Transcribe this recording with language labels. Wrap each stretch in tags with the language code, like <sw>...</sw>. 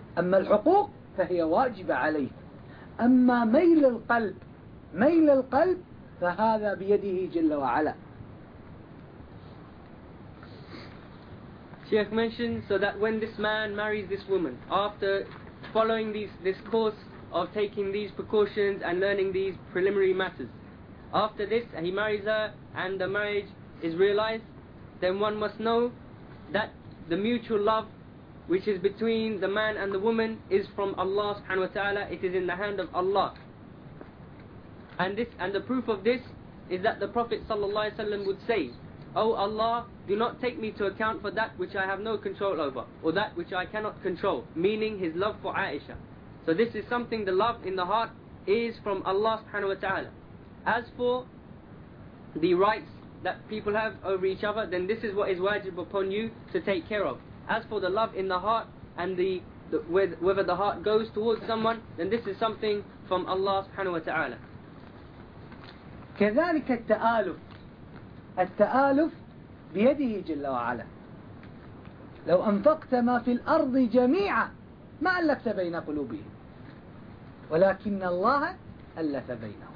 <ar>أما الحقوق فهي واجبة عليه، أما ميل القلب فهذا بيده جل وعلا.</ar> <en>Sheikh mentioned, so that when this man marries this woman, after following this course of taking these precautions and learning these preliminary matters, after this he marries her and the marriage is realized, then one must know that the mutual love which is between the man and the woman is from Allah subhanahu wa ta'ala. It is in the hand of Allah. And the proof of this is that the Prophet sallallahu alaihi wasallam would say, "O Allah, do not take me to account for that which I have no control over, or that which I cannot control," meaning his love for Aisha. So this is something, the love in the heart is from Allah subhanahu wa ta'ala. As for the rights that people have over each other, then this is what is wajib upon you to take care of. As for the love in the heart and whether the heart goes towards someone, then this is something from Allah subhanahu wa ta'ala.</en> <ar>كذلك التآلف، التآلف بيده جل وعلا. لو أنفقت ما في الأرض جميعا ما ألفت بين قلوبهم، ولكن الله ألف بينهم.</ar>